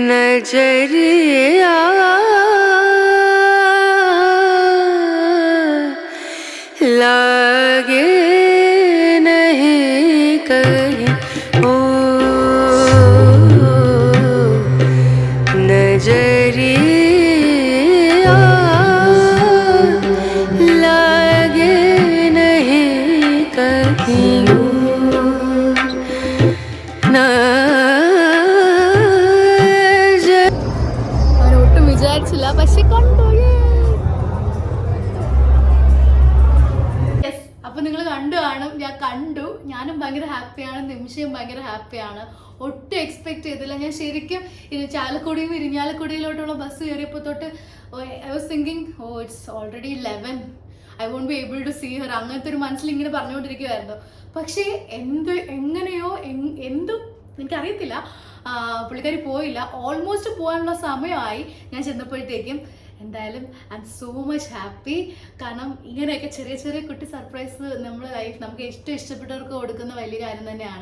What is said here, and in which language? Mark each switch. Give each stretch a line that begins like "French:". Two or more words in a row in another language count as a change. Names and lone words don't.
Hindi: नजरिया लागे नहीं कहीं ओ नजरिया लागे नहीं कहीं
Malayalam: ഞാൻ ഒട്ടും വിചാരിച്ചില്ല, പക്ഷെ കണ്ടു. യെസ്, അപ്പൊ നിങ്ങൾ കണ്ടു കാണും. ഞാൻ കണ്ടു, ഞാനും ഭയങ്കര ഹാപ്പിയാണ്, നിമിഷയും ഭയങ്കര ഹാപ്പിയാണ്. ഒട്ടും എക്സ്പെക്ട് ചെയ്തില്ല. ഞാൻ ശരിക്കും ചാലക്കുടിയും ഇരിഞ്ഞാലക്കുടിയിലോട്ടുള്ള ബസ് കയറിയപ്പോൾ തൊട്ട്
English: I was thinking oh it's already
Malayalam: 11,
English: I won't be able to see her,
Malayalam: അങ്ങനത്തെ ഒരു മനസ്സിൽ ഇങ്ങനെ പറഞ്ഞുകൊണ്ടിരിക്കുമായിരുന്നു. പക്ഷേ എങ്ങനെയോ എനിക്കറിയത്തില്ല, പുള്ളിക്കാരി പോയില്ല. ഓൾമോസ്റ്റ് പോകാനുള്ള സമയമായി ഞാൻ ചെന്നപ്പോഴത്തേക്കും. എന്തായാലും
English: I am so much happy.
Malayalam: കാരണം ഇങ്ങനെയൊക്കെ ചെറിയ ചെറിയ കുട്ടി സർപ്രൈസ് നമ്മുടെ ലൈഫ് നമുക്ക് ഇഷ്ടപ്പെട്ടവർക്ക് കൊടുക്കുന്ന വലിയ കാര്യം തന്നെയാണ്.